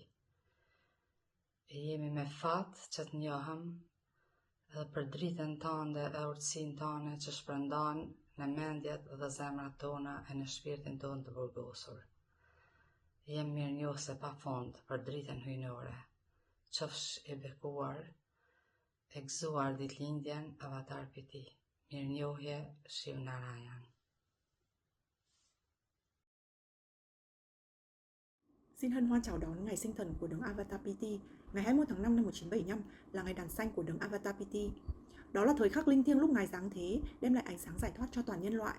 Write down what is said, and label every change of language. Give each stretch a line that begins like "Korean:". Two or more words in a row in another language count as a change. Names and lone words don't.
Albanian: E jemi me fat që të njohëm edhe për dritën tënde e urtësinë tënde që shpërndan në mendjet dhe zemrat tona e në shpirtin tonë të burgosur. Jem mirënjohëse pa fund për dritën hyjnore, qofsh i bekuar, e gëzuar ditëlindjen avatar Piti. Mirënjohje Shiv Narayan.
Vietnamese: Xin hân hoan chào đón ngày sinh thần của đấng Avatar Piti. Ngày 21 tháng 5 năm 1975 là ngày đàn xanh của đấng Avatar Piti. Đó là thời khắc linh thiêng lúc Ngài giáng thế, đem lại ánh sáng giải thoát cho toàn nhân loại.